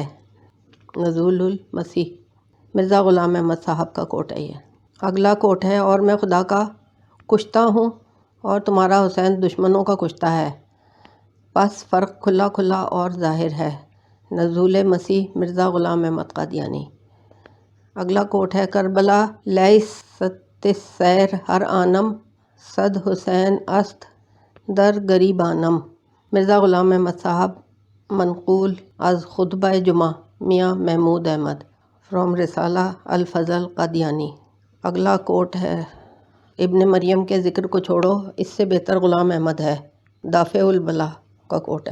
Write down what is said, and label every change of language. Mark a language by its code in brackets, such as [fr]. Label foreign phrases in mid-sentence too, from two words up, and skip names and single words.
[ur] نزول المسیح، مرزا غلام احمد صاحب کا کوٹ ہے یہ۔ اگلا کوٹ ہے، اور میں خدا کا کشتہ ہوں اور تمہارا حسین دشمنوں کا کشتہ ہے، پس فرق کھلا کھلا اور ظاہر ہے۔ نزول مسیح، مرزا غلام احمد قادیانی۔ اگلا کوٹ ہے، [fa] کربلا لیست السیر ہر آنم، صد حسین است در گریبانم، [ur] مرزا غلام احمد صاحب، منقول از خطبہ جمعہ میاں محمود احمد، فرام رسالہ الفضل قادیانی۔ اگلا کوٹ ہے، ابن مریم کے ذکر کو چھوڑو، اس سے بہتر غلام احمد ہے، دافع البلا کا کوٹ ہے۔